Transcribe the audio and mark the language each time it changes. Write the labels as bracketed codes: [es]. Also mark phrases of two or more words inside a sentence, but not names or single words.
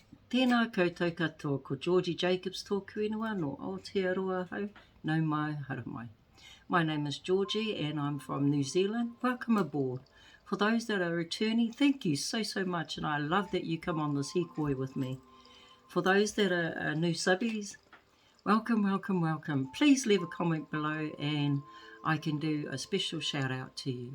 [mi] Tēnā koutou katoa, ko Georgie Jacobs tōku ingoa no Aotearoa hau, nau mai haramai. [en] My name is Georgie and I'm from New Zealand. Welcome aboard. For those that are returning, thank you so much, and I love that you come on this hikoi with me. For those that are new subbies, welcome. Please leave a comment below and I can do a special shout out to you.